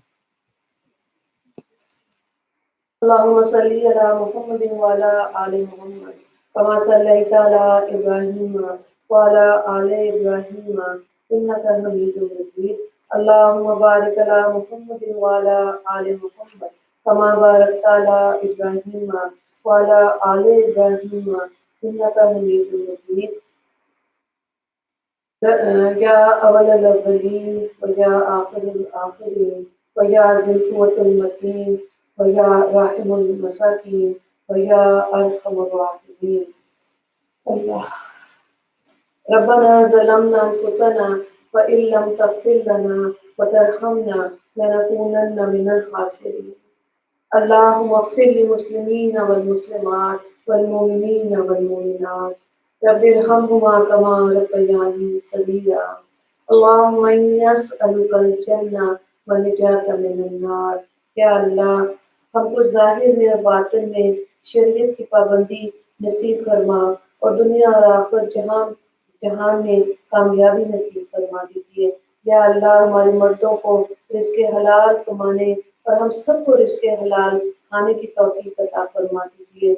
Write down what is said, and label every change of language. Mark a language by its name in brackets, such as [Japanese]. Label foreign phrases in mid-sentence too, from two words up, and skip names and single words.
[Arabic] اللہم صلی علی محمد وعلی آل محمد کما صلیت علی ابراہیم وعلی آل ابراہیم انک حمید مجید۔ اللہم بارک علی محمد وعلی آل محمد کما بارکت علی ابراہیم وعلی آل ابراہیم انک حمید مجید۔ یا اول الاولین و یا آخر الآخرین و یا ذی القوة المتین و یا راحم المساکین و یا ارحم الراحمین. اللہ ربنا ظلمنا انفسنا وان لم تغفر لنا وترحمنا لنكونن من الخاسرین. اللهم اغفر للمسلمين والمسلمات والمؤمنين والمؤمنات رب ارحمهما كما ربياني صغيرا. اللهم إني أسألك الجنة والنجاة من النار. [Urdu] یا اللہ ہم کو ظاہر میں اور باطن میں شریعت کی پابندی نصیب فرما اور دنیا اور آخرت جہان میں کامیابی نصیب فرما دیجیے. یا اللہ ہمارے مردوں کو رزق حلال کمانے اور ہم سب کو رزق حلال کھانے کی توفیق عطا فرما دیجیے.